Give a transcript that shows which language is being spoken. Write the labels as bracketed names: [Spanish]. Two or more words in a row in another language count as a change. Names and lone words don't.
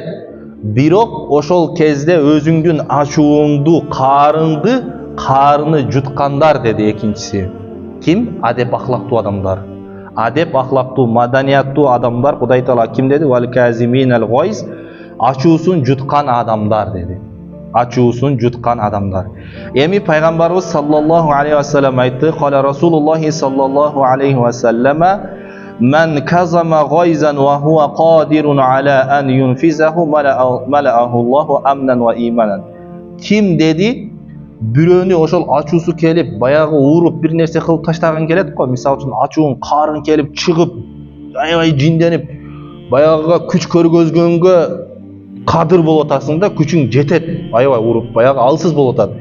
[Kyrgyz] Бирок ошол кезде өзүңдүн ачууңду, каарыны жуткандар деди экинчиси. Ким? Адеп, ахлактуу адамдар. Адеп, ахлактуу, маданияттуу адамдар. Кудай Таала ким деди? [Arabic] والكاظمين الغيظ, [Kyrgyz] ачуусун жуткан адамдар деди. Ачуусун жуткан адамдар. Эми пайгамбарыбыз [Arabic] صلى الله عليه وسلم айтты: قال رسول الله صلى الله عليه وسلم من كظم غيظا وهو قادر على أن ينفذه ملأه الله أمنا وإيمانا. [Kyrgyz] Ким деди? Бирөөнү ошол ачуусу келип, баягы уруп бир нерсе кылып таштаган келет го. Мисалы үчүн ачуун, карын келип чыгып, аябай жинденип, баягыга күч көргөзгөнгө кадыр болуп атасың да, күчүң жетет, аябай уруп, баягы алсыз болуп атат.